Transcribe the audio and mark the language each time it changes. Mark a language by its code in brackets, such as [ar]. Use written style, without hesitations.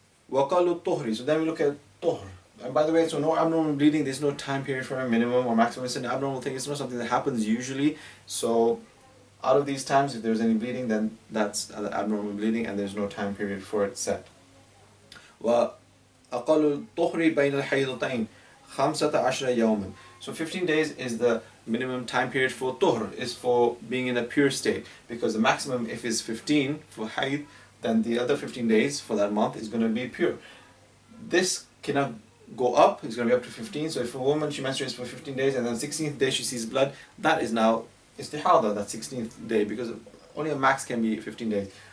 [ar] وَقَالُ الطُّهْرِ, [en] so then we look at طُهْر. And by the way, so no abnormal bleeding, there's no time period for a minimum or maximum. It's an abnormal thing, it's not something that happens usually. So out of these times, if there's any bleeding, then that's abnormal bleeding and there's no time period for it set. Well, [ar] أقل الطهر بين الحيضتين 15 يوما. [en] So 15 days is the minimum time period for tuhr, is for being in a pure state, because the maximum, if it's 15 for hayd, then the other 15 days for that month is going to be pure. This cannot go up, it's going to be up to 15. So if a woman, she menstruates for 15 days and then 16th day she sees blood, that is now istihadah, that 16th day, because only a max can be 15 days.